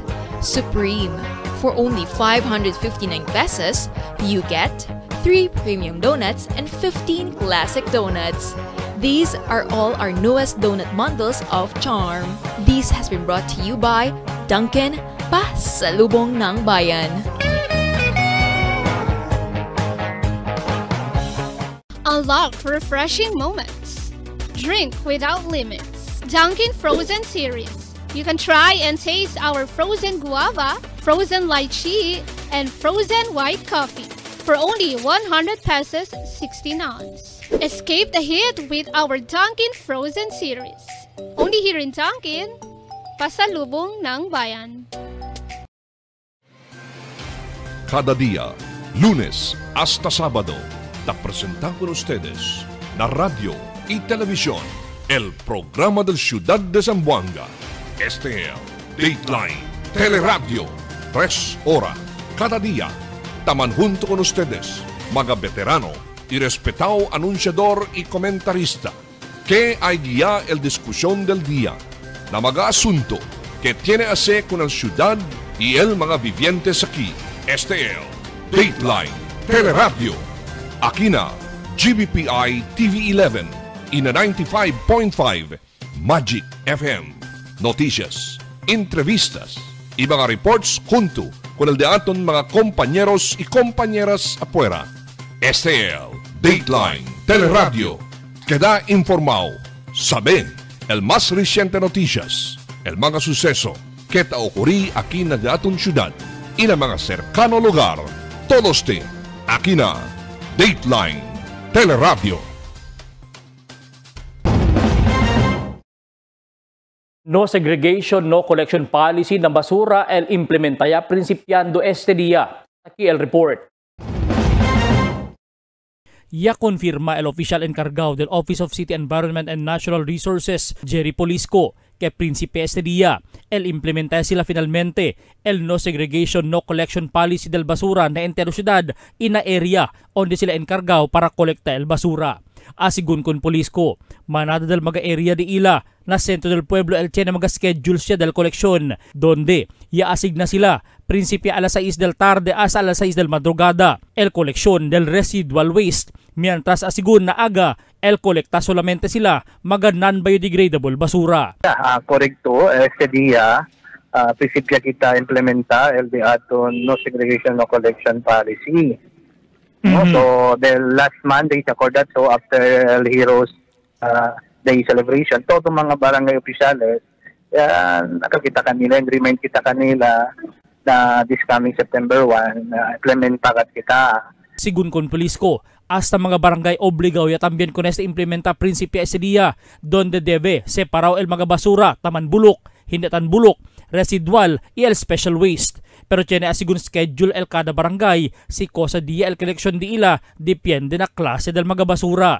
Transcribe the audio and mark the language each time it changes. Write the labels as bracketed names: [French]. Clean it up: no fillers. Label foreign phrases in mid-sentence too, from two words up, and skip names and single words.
[English] Supreme. For only 559 pesos, you get 3 premium donuts and 15 classic donuts. These are all our newest donut bundles of Charm. This has been brought to you by Dunkin', [Filipino] pasalubong ng bayan. [English] Unlock refreshing moments. Drink without limits. Dunkin' Frozen Series. You can try and taste our frozen guava, frozen lychee, and frozen white coffee for only 100 pesos 16 ounce. Escape the heat with our Dunkin' Frozen Series. Only here in Dunkin', [Filipino] pasalubong ng bayan. [Chavacano] Cada día, lunes hasta sábado, te presentan con ustedes la radio y televisión, el programa del Ciudad de Zamboanga. Este es Dateline Teleradio, 3 horas cada día. Taman junto con ustedes, mga veterano y respetado anunciador y comentarista, que hay guía el discusión del día, na mga asunto que tiene a hacer con la ciudad y el mga vivientes aquí. Este es Dateline Teleradio. Aquí na GBPI TV11 y na 95.5 Magic FM. Noticias, entrevistas y mga reports junto con el de aton mga compañeros y compañeras afuera. Este es Dateline Teleradio. Queda informado, sabe el más reciente noticias, el mga suceso que te ocurrí aquí na de aton ciudad y na mga cercano lugar. Todos te aquí na Dateline Teleradio. [English] No segregation, no collection policy [Chavacano] ng basura el implementaya principiando este día. Aquí el report. Ya confirma el oficial encargado del [English] Office of City Environment and Natural Resources, [Chavacano] Jerry Polisco, que príncipe este día, el implementar sila finalmente el [English] no segregation, no collection policy [Chavacano] del basura na entero ciudad y na area onde sila encargado para kolekta el basura. Asigun kon Polisco, manada del mga area de ila na sentro del pueblo el tiene mga schedule siya del koleksyon, donde iaasigna sila principio alas 6 del tarde hasta alas 6 del madrugada el koleksyon del [English] residual waste, [Chavacano] mientras asigun na aga el kolekta solamente sila mga non-biodegradable basura. Correcto, este día principio kita implementa el de aton [English] no segregation no collection policy. No? So the last Monday accorded so after El Heroes Day celebration, [Chavacano] todo mga barangay opisyales nakakita kanila [English] and remind [Chavacano] kita kanila na [English] this coming September 1 [Chavacano] implementakat kita. Sigun kon Polisco, hasta mga barangay obligado ya también con este implementa principio ese día donde debe separar el mga basura taman bulok, hindi tan bulok, residual y el [English] special waste. [Chavacano] Pero tiene asigun schedule el kada barangay, si cosa dia el collection di ila, depende na klase del mga basura.